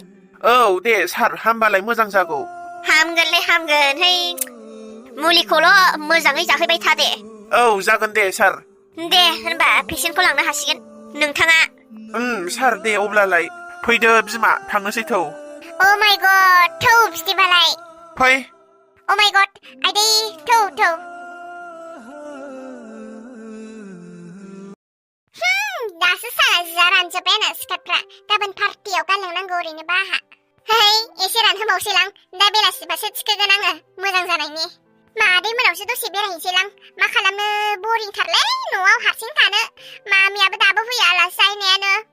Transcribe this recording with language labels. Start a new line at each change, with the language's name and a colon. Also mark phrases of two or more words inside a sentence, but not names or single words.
Bodo: औ दे सार हामबालाय मोजां जागौ हामगोन है मुलिखौल' मोजाङै जाहैबाय था दे औ जागोन दे सार दे होनबा पेसेन्टखौ लांनो हासिगोन नोंथाङा सार दे अब्लालाय फैदो बिमा थांनोसै थौ
English: Oh my god थौ बिदिबालाय
Bodo: फै
English: Oh my god
Bodo: आइदै थौ दासो साना जिया रानजोब्बायानो स्कार्टफ्रा गाबोन पार्टियाव गानलांनांगौ ओरैनोबा आहा एसे रानहोबावसैलां दा बेलासिबासो थिखोगोन आङो मोजां जानायनि मादै मोनावसो दसे बेरायहैसैलां मा खालामनो बरिंथारलै न'आव हारसिं थानो मामियाबो दाबो फैया आलासि जाहैनायानो